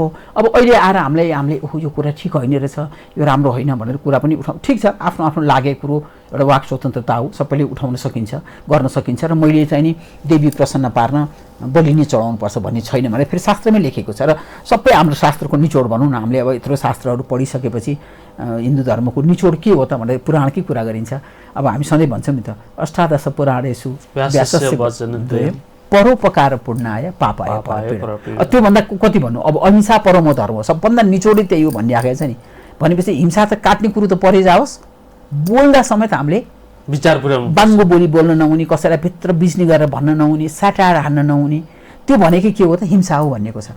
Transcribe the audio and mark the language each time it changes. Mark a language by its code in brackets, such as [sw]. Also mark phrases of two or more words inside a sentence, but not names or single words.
[ne] अब अहिले आएर हामीले ओहो यो कुरा ठिक होइन रहेछ, यो राम्रो होइन भनेर कुरा पनि उठाउँ, ठिक छ, आफ्नो आफ्नो लागेको कुरो एउटा वाक स्वतन्त्रता हो, सबैले उठाउन सकिन्छ, गर्न सकिन्छ। र मैले चाहिँ नि देवी प्रसन्न पार्न बलि नै चढाउनुपर्छ भन्ने छैन भनेर फेरि शास्त्रमै लेखेको छ। र सबै हाम्रो शास्त्रको निचोड भनौँ न, हामीले अब यत्रो शास्त्रहरू पढिसकेपछि हिन्दू धर्मको निचोड के हो त भनेर पुराणकै कुरा गरिन्छ। अब हामी सधैँ भन्छौँ नि त, [sa] अष्टादश पुराणेषु व्यासस्य परोपकार पुण्याय पापाय परपीडा। [ne] त्योभन्दा कति भन्नु, अब [sa] अहिंसा परमो धर्म [ne] हो, सबभन्दा निचोडै त्यही हो भन्ने आएको छ नि। भनेपछि हिंसा त काट्ने कुरो त परै जाओस्, बोल्दा समेत हामीले विचार पुर्याउनु, बाङ्गो बोली बोल्न नहुने, कसैलाई भित्र बिज्नी गरेर भन्न नहुने, साटार हान्न नहुने, त्यो भनेकै के हो त हिंसा हो भन्नेको छ।